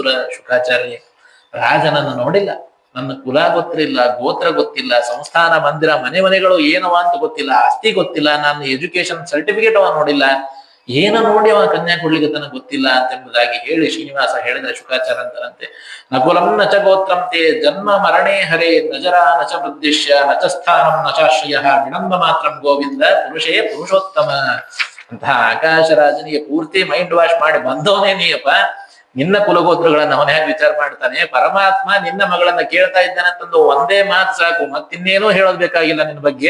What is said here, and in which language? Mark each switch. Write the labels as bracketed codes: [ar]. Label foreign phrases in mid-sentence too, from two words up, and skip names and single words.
[kn] ಶುಕಾಚಾರ್ಯ, ರಾಜನನ್ನು ನೋಡಿಲ್ಲ, ನನ್ನ ಕುಲ ಗೊತ್ತಿಲ್ಲ, ಗೋತ್ರ ಗೊತ್ತಿಲ್ಲ, ಸಂಸ್ಥಾನ ಮಂದಿರ ಮನೆಗಳು ಏನವ ಅಂತ ಗೊತ್ತಿಲ್ಲ, ಆಸ್ತಿ ಗೊತ್ತಿಲ್ಲ, ನನ್ನ [en] education certificate [kn] ಅವ ನೋಡಿಲ್ಲ, ಏನ ನೋಡಿ ಅವ ಕನ್ಯಾ ಕೊಡ್ಲಿಕ್ಕೆ ತನಗೆ ಗೊತ್ತಿಲ್ಲ ಅಂತೆಂಬುದಾಗಿ ಹೇಳಿ ಶ್ರೀನಿವಾಸ ಹೇಳಿದ್ರೆ ಶುಕಾಚಾರ ಅಂತರಂತೆ [sa] ನಕುಲಂ ನಚ ಗೋತ್ರಂ ತೇ ಜನ್ಮ ಮರಣೇ ಹರೇ ನಜರ ನಚ ವೃದ್ಧಿಶ್ಯ ನಚ ಸ್ಥಾನಂ ನಚಾಶ್ರಯ ವಿಳಂಬ ಮಾತ್ರಂ ಗೋವಿಂದ ಪುರುಷೇ ಪುರುಷೋತ್ತಮ [kn] ಅಂತಹ ಆಕಾಶರಾಜನಿಗೆ ಪೂರ್ತಿ [en] mind wash [kn] ಮಾಡಿ ಬಂದವನೇ ನೀಯಪ್ಪ. ನಿನ್ನ ಕುಲಗೋತ್ರಗಳನ್ನ ಅವನ ಹೇಗೆ ವಿಚಾರ ಮಾಡ್ತಾನೆ. ಪರಮಾತ್ಮ ನಿನ್ನ ಮಗಳನ್ನ ಕೇಳ್ತಾ ಇದ್ದಾನಂತಂದು ಒಂದೇ ಮಾತು ಸಾಕು, ಮತ್ತಿನ್ನೇನೂ ಹೇಳೋದ್ ಬೇಕಾಗಿಲ್ಲ ನಿನ್ನ ಬಗ್ಗೆ.